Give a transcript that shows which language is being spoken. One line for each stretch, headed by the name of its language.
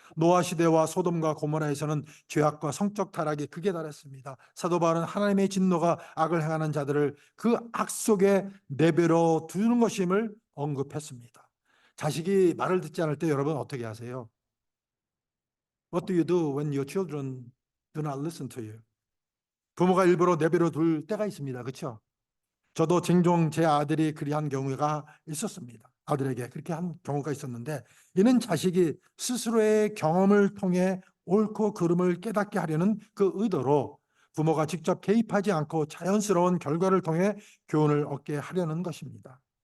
Korean: 노아 시대와 소돔과 고모라에서는 죄악과 성적 타락이 극에 달했습니다. 사도 바울은 하나님의 진노가 악을 행하는 자들을 그 악 속에 내버려 두는 것임을 언급했습니다. 자식이 말을 듣지 않을 때 여러분 어떻게 하세요?
English: What do you do when your children do not listen to you?
Korean: 부모가 일부러 내버려 둘 때가 있습니다. 그렇죠? 저도 종종 제 아들이 그리한 경우가 있었습니다. 아들에게 그렇게 한 경우가 있었는데 이는 자식이 스스로의 경험을 통해 옳고 그름을 깨닫게 하려는 그 의도로 부모가 직접 개입하지 않고 자연스러운 결과를 통해 교훈을 얻게 하려는 것입니다.